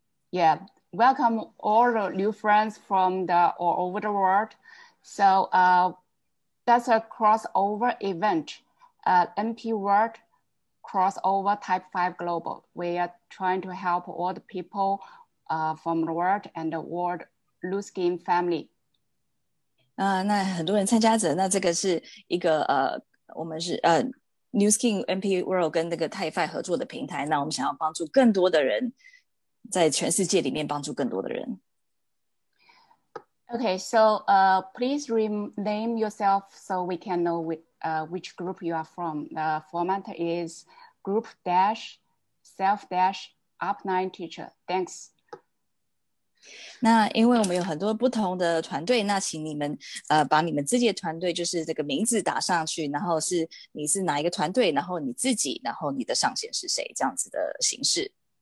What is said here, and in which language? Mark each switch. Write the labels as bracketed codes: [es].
[en] Yeah, welcome all the new friends from all over the world. So that's a crossover event. NP World Crossover Type 5 Global. We are trying to help all the people from the world and the world Nu Skin family. [zh] 那很多人参加者，那这个是一个我们是Nu Skin NP World 跟那个 TiFi 合作的平台。那我们想要帮助更多的人，在全世界里面帮助更多的人。 [en] Okay, so please rename yourself so we can know which group you are from. The format is group dash self dash up9 teacher. Thanks. [zh] 那因为我们有很多不同的团队，那请你们把你们自己的团队就是这个名字打上去，然后你是哪一个团队，然后你自己，然后你的上线是谁，这样子的形式。